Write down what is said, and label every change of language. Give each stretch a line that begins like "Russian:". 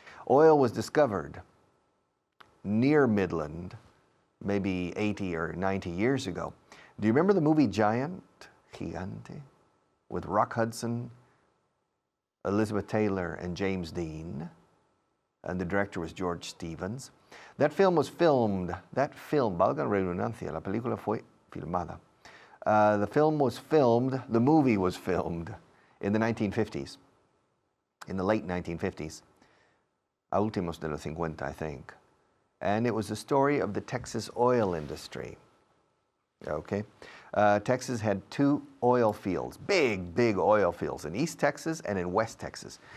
English: Oil was discovered near Midland maybe 80 or 90 years ago. Do you remember the movie Gigante, with Rock Hudson, Elizabeth Taylor, and James Dean? And the director was George Stevens. That film was filmed,
Spanish: valga redundancia, la película fue filmada.
English: The movie was filmed in the 1950s, in the late 1950s,
Spanish: a últimos de los 50,
English: I think. And it was the story of the Texas oil industry. Okay, Texas had 2 oil fields, big oil fields, in East Texas and in West Texas.